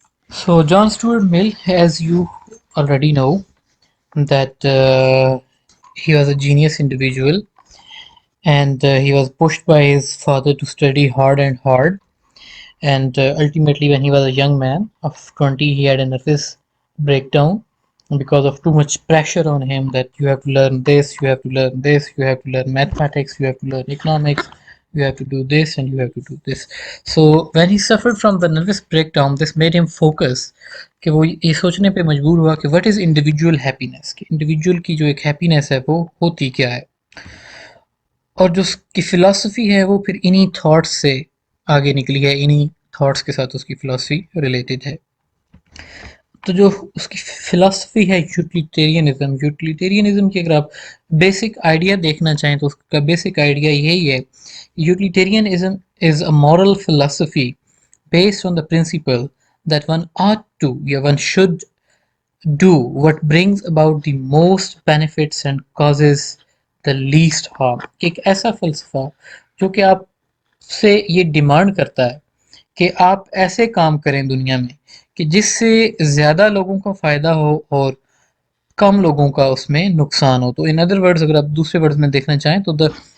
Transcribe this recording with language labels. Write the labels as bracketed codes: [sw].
[en] So, John Stuart Mill, as you already know, that he was a genius individual, and he was pushed by his father to study hard and hard. And ultimately, when he was a young man of 20, he had a nervous breakdown because of too much pressure on him that you have to learn this, you have to learn this, you have to learn mathematics, you have to learn economics, you have to do this, and you have to do this. So when he suffered from the nervous breakdown, this made him focus [hi] कि वो ये सोचने पे मजबूर हुआ कि [en] what is individual happiness, [hi] कि individual की जो एक हैप्पीनेस है वो होती क्या है। और जो उसकी फ़िलॉसफ़ी है वो फिर इन्हीं थॉट्स से आगे निकली है, इन्हीं थॉट्स के साथ उसकी फ़िलॉसफ़ी रिलेटेड है। तो जो उसकी फ़िलॉसफ़ी है यूटिलिटेरियनिज़्म की अगर आप बेसिक आइडिया देखना चाहें तो उसका बेसिक आइडिया यही है। [en] Utilitarianism is a moral philosophy based on the principle that one ought to, yeah, one should do what brings about the most benefits and causes the least harm। [hi] एक ऐसा फलसफा जो कि आपसे ये डिमांड करता है कि आप ऐसे काम करें दुनिया में कि जिससे ज़्यादा लोगों को फ़ायदा हो और कम लोगों का उसमें नुकसान हो। तो [en] in other words [hi] अगर आप दूसरे वर्ड्स में देखना चाहें तो द